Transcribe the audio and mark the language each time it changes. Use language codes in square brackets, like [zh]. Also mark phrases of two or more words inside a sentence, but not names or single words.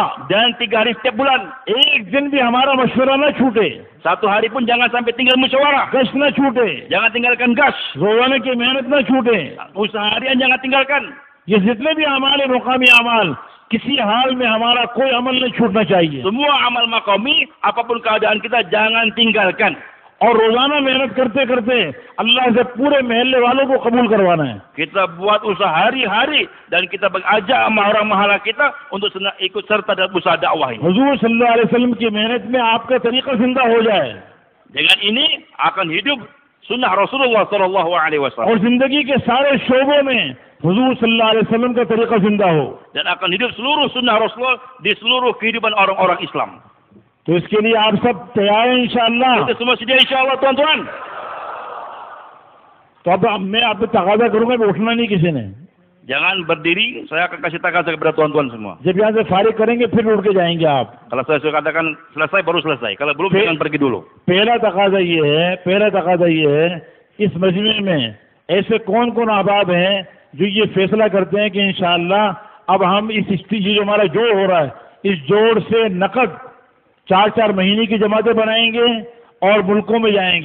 [id] dan 3 hari setiap bulan. [ur] ایک دن بھی ہمارا مشورہ نہ چھوٹے, [id] 1 hari pun jangan sampai tinggal musyawarah. [ur] گش نہ چھوٹے, [id] Jangan tinggalkan gas. [ur] روزانہ کی محنت نہ چھوٹے. [id] Usaha harian jangan tinggalkan. [ur] یہ جتنے بھی اعمال ہیں، مقامی اعمال، کسی حال میں ہمارا کوئی عمل نہیں چھوٹنا چاہیے. [id] Semua amal maqami, apapun keadaan kita jangan tinggalkan. [ur] اور روزانہ محنت کرتے کرتے اللہ سے پورے محلے والوں کو قبول کروانا ہے. [id] Kita buat usaha hari-hari dan kita ajak sama orang mahala kita untuk ikut serta dalam usaha dakwah ini. [ur] حضور [ar] صلى الله عليه وسلم [ur] کی محنت میں آپ کا طریقہ زندہ ہو جائے [id] Dengan ini akan hidup sunnah Rasulullah [ar] صلى الله عليه وسلم. [ur] اور زندگی کے سارے شعبوں میں حضور [ar] صلى الله عليه وسلم [ur] کا طریقہ زندہ ہو, [id] Dan akan hidup seluruh sunnah Rasulullah di seluruh kehidupan orang-orang Islam. [ur] تو اس کے لیے آپ سب تیار ہیں ان شاء اللہ. [id] Kita semua sedia insyaAllah tuan-tuan. [ur] تو اب میں آپ پہ تقاضا کروں گا کہ اٹھنا نہیں کسی نے. [id] Jangan berdiri, saya akan kasih takaza kepada tuan-tuan semua. [ur] جب یہاں سے فارغ کریں گے پھر اٹھ کے جائیں گے آپ. [id] Kalau saya sudah katakan selesai baru selesai. Kalau belum jangan pergi dulu. [ur] پہلا تقاضا یہ ہے، اس مجمع میں ایسے کون کون احباب ہیں جو یہ فیصلہ کرتے ہیں کہ ان شاء اللہ اب ہم یہ جو ہمارا جوڑ ہو رہا ہے، اس جوڑ سے نقد 4-4 مہینے کی جماعتیں بنائیں گے اور ملکوں میں جائیں گے.